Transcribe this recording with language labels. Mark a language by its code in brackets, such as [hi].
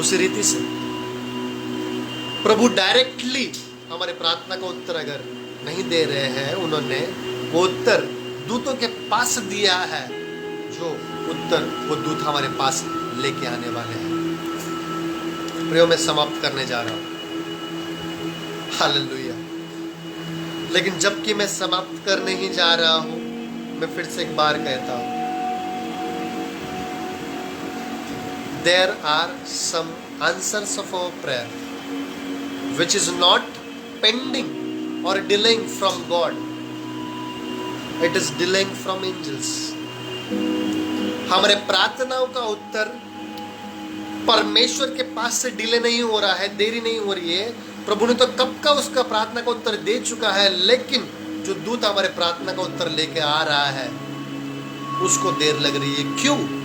[hi] उसी रीति से प्रभु डायरेक्टली हमारे प्रार्थना का उत्तर अगर नहीं दे रहे हैं, उन्होंने वो उत्तर दूतों के पास दिया है, जो उत्तर वो दूत हमारे पास लेके आने वाले हैं। प्रियो, मैं समाप्त करने जा रहा हूं। हालेलुया। लेकिन जबकि मैं समाप्त करने ही जा रहा हूं, मैं फिर से एक बार कहता हूं, [en] there are some answers of our prayer which is not pending or delaying from God, it is delaying from angels. [hi] हमारे प्रार्थनाओं का उत्तर परमेश्वर के पास से डिले नहीं हो रहा है, देरी नहीं हो रही है। प्रभु ने तो कब का उसका प्रार्थना का उत्तर दे चुका है, लेकिन जो दूत हमारे प्रार्थना का उत्तर लेके आ रहा है उसको देर लग रही है। क्यों?